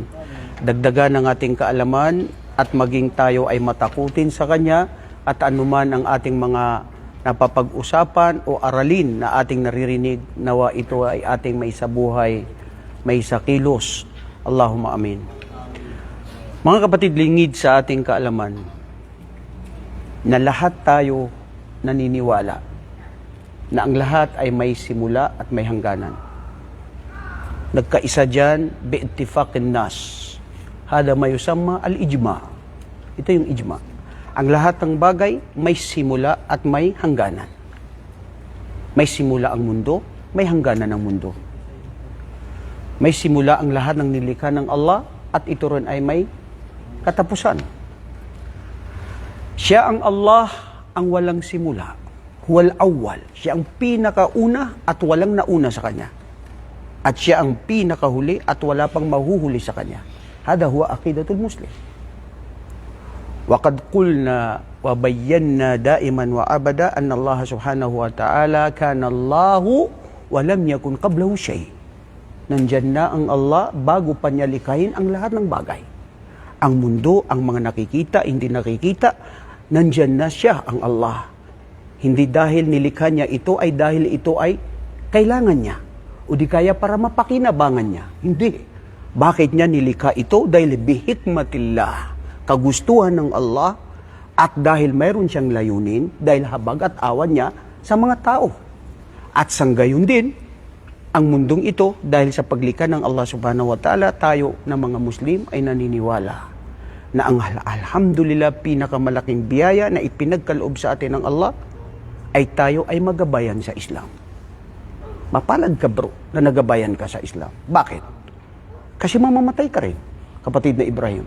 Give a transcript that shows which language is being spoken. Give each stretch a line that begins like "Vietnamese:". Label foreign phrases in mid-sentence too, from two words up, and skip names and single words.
Filipino: Dagdagan ang ating kaalaman at maging tayo ay matakutin sa Kanya, at anuman ang ating mga napapag-usapan o aralin na ating naririnig, nawa ito ay ating may sabuhay, may sakilos.
Arabic: اللهم آمين.
Filipino: Mga kapatid, lingid sa ating kaalaman na lahat tayo naniniwala na ang lahat ay may simula at may hangganan. Nagkaisa dyan,
Arabic: باتفاق الناس. هذا ما يسمى الإجماع.
Filipino: Ito yung ijma. Ang lahat ng bagay may simula at may hangganan. May simula ang mundo, may hangganan ang mundo. May simula ang lahat ng nilikha ng Allah at ito rin ay may katapusan. Siya ang Allah ang walang simula.
Arabic: هو الأول.
Filipino: Siya ang pinakauna at walang nauna sa Kanya. At siya ang pinakahuli at wala pang mahuhuli sa Kanya.
Arabic: هذا هو عقيدة المسلم. وقد قلنا وبينا دائما وابدا ان الله سبحانه وتعالى كان الله ولم يكن قبله شيء.
Filipino: Nandyan na ang Allah bago pa niya likhain ang lahat ng bagay. Ang mundo, ang mga nakikita, hindi nakikita, nandyan na siya ang Allah. Hindi dahil nilikha niya ito ay dahil ito ay kailangan niya o di kaya para mapakinabangan niya. Hindi. Bakit niya nilikha ito? Dahil bihikmatillah, kagustuhan ng Allah, at dahil mayroon siyang layunin, dahil habag at awan niya sa mga tao. At sanggayon din, ang mundong ito, dahil sa paglikha ng Allah
Arabic: سبحانه وتعالى,
Filipino: tayo na mga Muslim ay naniniwala na ang alhamdulillah pinakamalaking biyaya na ipinagkaloob sa atin ng Allah ay tayo ay magabayan sa Islam. Mapalad ka bro na nagabayan ka sa Islam. Bakit? Kasi mamamatay ka rin, kapatid na Ibrahim.